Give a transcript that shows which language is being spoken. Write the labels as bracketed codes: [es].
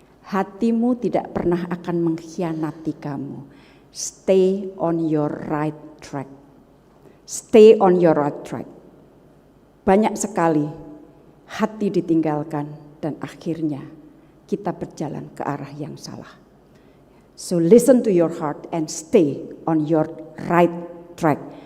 [id] Hatimu tidak pernah akan mengkhianati kamu. [en] Stay on your right track. Stay on your right track. [id] Banyak sekali hati ditinggalkan dan akhirnya kita berjalan ke arah yang salah. [en] So listen to your heart and stay on your right track.